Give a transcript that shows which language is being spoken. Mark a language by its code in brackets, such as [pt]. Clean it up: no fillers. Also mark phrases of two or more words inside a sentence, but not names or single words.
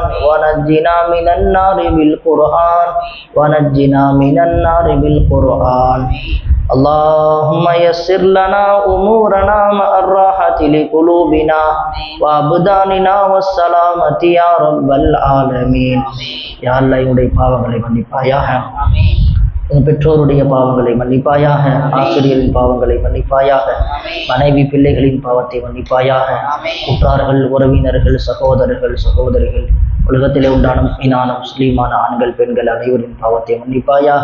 [ar] ونجنا من النار بالقرآن. ونجنا من النار بالقرآن. اللهم يسر لنا أمورنا مع الراحة لقلوبنا وأبداننا والسلامة يا رب العالمين. يا الله [ta] என்னுடைய பாவங்களை மன்னிப்பாயாக, என் பெற்றோருடைய பாவங்களை மன்னிப்பாயாக, ஆசிரியரின் பாவங்களை மன்னிப்பாயாக, மனைவி பிள்ளைகளின் பாவத்தை மன்னிப்பாயாக, உற்றார்கள் உறவினர்கள் சகோதரர்கள் சகோதரிகள் உலகத்திலே உண்டான முஃமினான முஸ்லீமான ஆண்கள் பெண்கள் அனைவரின் பாவத்தை மன்னிப்பாயாக.